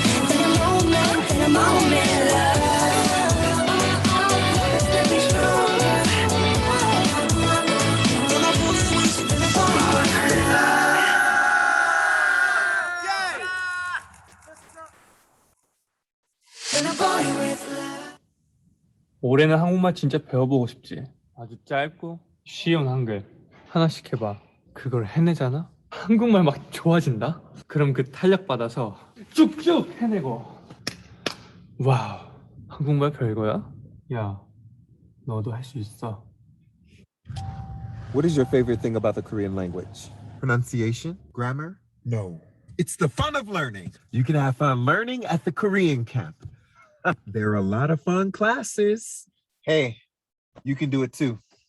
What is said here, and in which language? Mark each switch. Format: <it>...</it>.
<ko>In a moment, love Let me stronger In a boy with love 올해는 한국말 진짜 배워보고 싶지. 아주 짧고 쉬운 한글 하나씩 해봐. 그걸 해내잖아? 한국말 막 좋아진다? 그럼 그 탄력 받아서 쭉쭉 해내고 와우, 한국말 별거야? 야, 너도 할 수 있어.</ko> <en>What is your favorite thing about the Korean language? Pronunciation? Grammar? No. It's the fun of learning. You can have fun learning at the Korean camp. There are a lot of fun classes. Hey, you can do it too.</en>